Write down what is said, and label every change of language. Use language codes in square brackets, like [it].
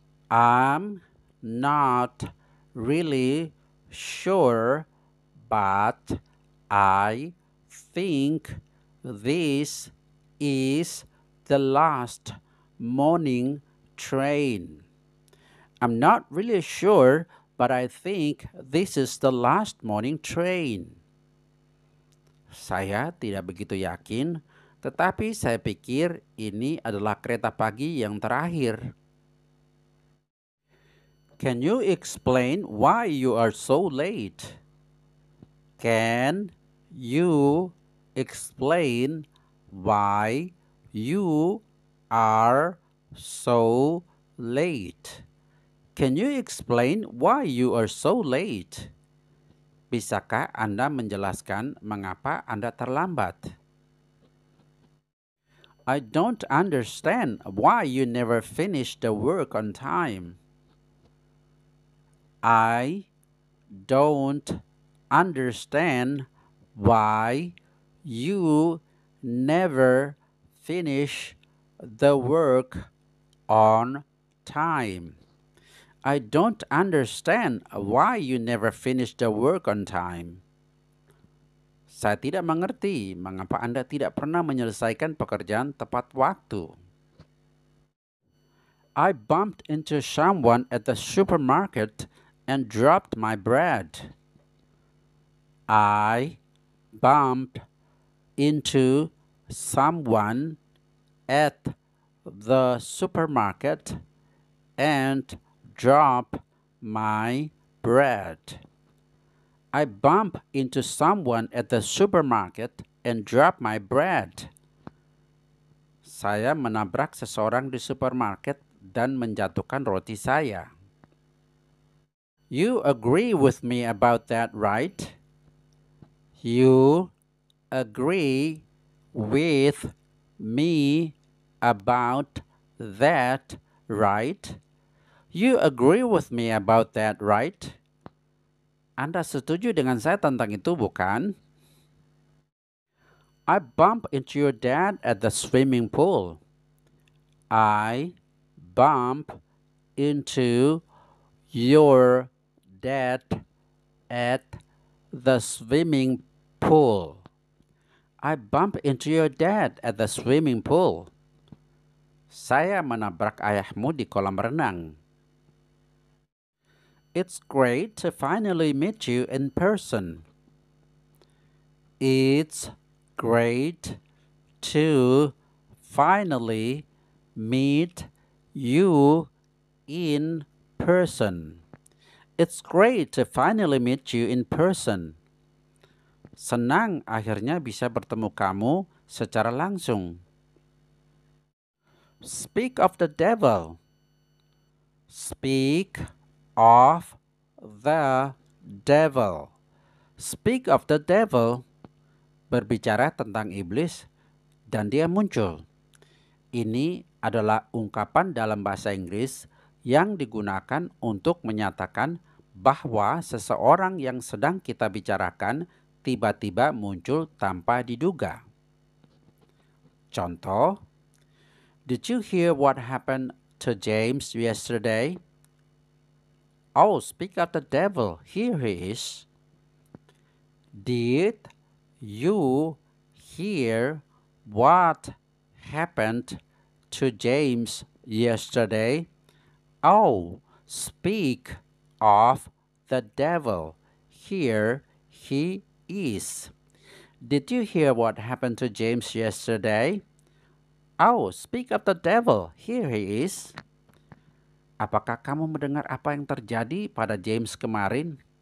[en] I'm not really sure, but I think this is the last morning train. I'm not really sure, but I think this is the last morning train. [id] Saya tidak begitu yakin, tetapi saya pikir ini adalah kereta pagi yang terakhir. [en] Can you explain why you are so late? Can you explain why you are so late? Can you explain why you are so late? [id] Bisakah Anda menjelaskan mengapa Anda terlambat? [en] I don't understand why you never finish the work on time. I don't understand why you never finish the work on time. I don't understand why you never finish the work on time. [id] Saya tidak mengerti mengapa Anda tidak pernah menyelesaikan pekerjaan tepat waktu. [en] I bumped into someone at the supermarket and dropped my bread. I bumped into someone at the supermarket and dropped my bread. I bumped into someone at the supermarket and dropped my bread. [id] Saya menabrak seseorang di supermarket dan menjatuhkan roti saya. [en] You agree with me about that, right? You agree with me about that, right? You agree with me about that, right? [id] Anda setuju dengan saya tentang itu, bukan? [en] I bumped into your dad at the swimming pool. I bumped into your dad at the swimming pool. I bumped into your dad at the swimming pool. [id] Saya menabrak ayahmu di kolam renang. [en] It's great to finally meet you in person. It's great to finally meet you in person. It's great to finally meet you in person. [id] Senang akhirnya bisa bertemu kamu secara langsung. [en] Speak of the devil. Speak of the devil. Speak of the devil. [id] Berbicara tentang iblis dan dia muncul. Ini adalah ungkapan dalam bahasa Inggris yang digunakan untuk menyatakan bahwa seseorang yang sedang kita bicarakan tiba-tiba muncul tanpa diduga. Contoh, [en] did you hear what happened to James yesterday? Oh, speak of the devil, here he is. Did you hear what happened to James yesterday? Oh, speak of the devil, here he is. Did you hear what happened to James yesterday? Oh, speak of the devil, here he is. [id] Apakah kamu mendengar apa yang terjadi pada James kemarin?